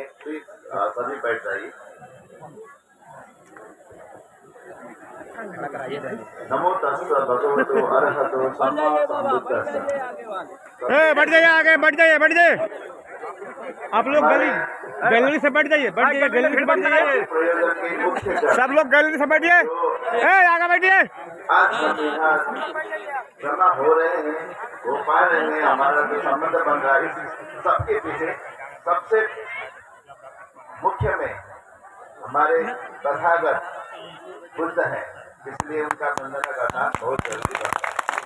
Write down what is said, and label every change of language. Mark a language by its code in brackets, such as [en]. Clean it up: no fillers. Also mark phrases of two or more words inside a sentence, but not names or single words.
[hi] प्लीज सभी बैठ जाइए। [pi] नमो तस्सै भगवतो अरहतो सम्मा सम्बुद्धस्सै। [hi] बढ़ जाइए आगे, बढ़ जाइए, बढ़ जाइए। आप लोग गैलरी से बैठ जाइए, गैलरी से बैठ जाइए, प्रयोजन के मुख्य सब लोग गैलरी से बैठिए, आगे बैठिए। आज संविधान जमा हो रहे हैं, हो पा रहे हैं, हमारा जो संबंध बन रहा है, इस सबके पीछे सबसे मुख्य में हमारे तथागत बुद्ध हैं, इसलिए उनका वंदना करना बहुत जरूरी बनता है।